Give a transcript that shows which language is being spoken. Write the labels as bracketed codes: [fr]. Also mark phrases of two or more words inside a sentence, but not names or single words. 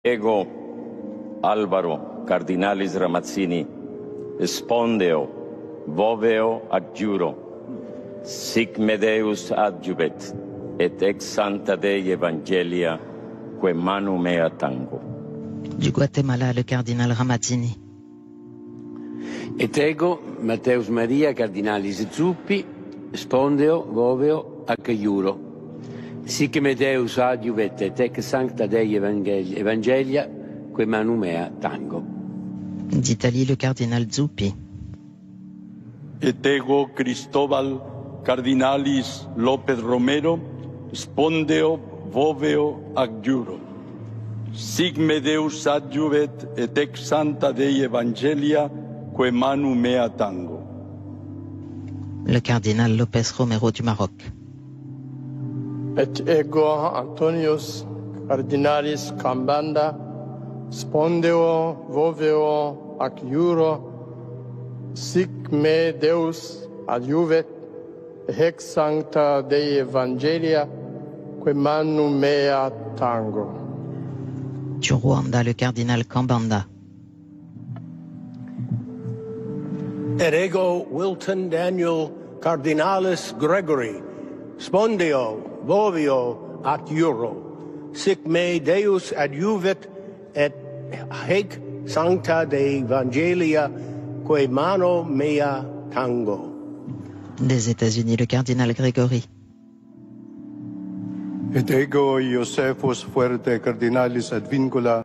[la] Ego Alvaro Cardinalis Ramazzini spondeo voveo adjuro sic me Deus adjuvet et ex Santa Dei Evangelia que manu mea tango. [fr] Du Guatemala, le cardinal Ramazzini. [la] Et ego Matteus Maria Cardinalis Zuppi spondeo voveo ac iuro sic me Deus adjuvet et ex Sancta Dei Evangelia que manu mea tango. [fr] D'Italie, le cardinal Zuppi. [la] Et ego Cristóbal Cardinalis López Romero spondeo voveo ac iuro sic me Deus adjuvet et ex Santa Dei Evangelia que manu mea tango. [fr] Le cardinal López Romero du Maroc. [la] Et ego Antonius Cardinalis Kambanda spondeo voveo ac iuro sic me Deus adjuvet ex Sancta Dei Evangelia que manu mea tango. [fr] Du Rwanda, le cardinal Kambanda. [la] Et ego Wilton Daniel Cardinalis Gregory spondeo voveo ac iuro sic me Deus adjuvet et haec Sancta Dei Evangelia que mano mea tango. [fr] Des États-Unis, le cardinal Grégory. [la] Et ego Josephus Fuerte Cardinalis ad Vincula